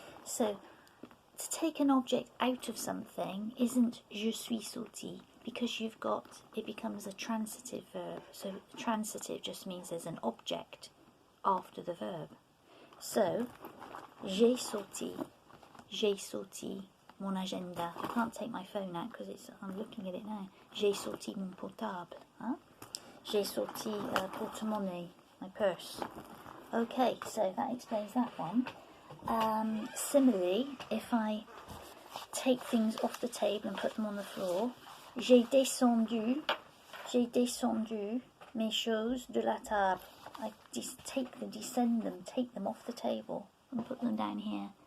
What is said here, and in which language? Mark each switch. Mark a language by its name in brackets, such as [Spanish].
[English] So, to take an object out of something isn't [French] je suis sorti, [English] because you've got, it becomes a transitive verb. So transitive just means there's an object after the verb. [French] So, j'ai sorti mon agenda. [English] I can't take my phone out because I'm looking at it now. [French] J'ai sorti mon portable. J'ai sorti porte-monnaie, [English] my purse. Okay, so that explains that one. Similarly, if I take things off the table and put them on the floor, [French] j'ai descendu mes choses de la table. [English] I descend them, take them off the table and put them down here.